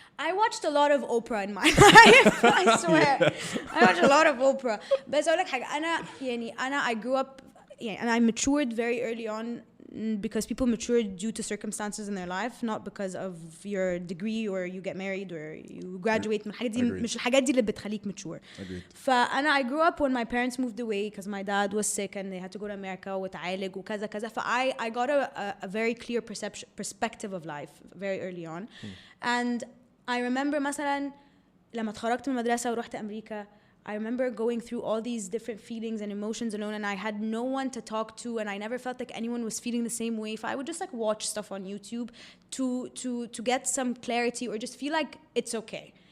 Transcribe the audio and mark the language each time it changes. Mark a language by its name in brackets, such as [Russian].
[English] I watched a lot of Oprah in my life. I swear. I watched a lot of Oprah. بس أقول لك حاجة I grew up and I matured very early on because people mature due to circumstances in their life, not because of your degree or you get married or you graduate. [Arabic] من الحاجات دي مش الحاجات دي اللي بتخليك mature. [English] فأنا I grew up when my parents moved away because my dad was sick and they had to go to America وتعالج وكذا كذا. I got a very clear perspective of life very early on. And I remember مثلا لما اتخرجت من المدرسة ورحت أمريكا, I remember going through all these different feelings and emotions alone, and I had no one to talk to, and I never felt like anyone was feeling the same way. So I would just like watch stuff on YouTube to get some clarity or just feel like it's okay.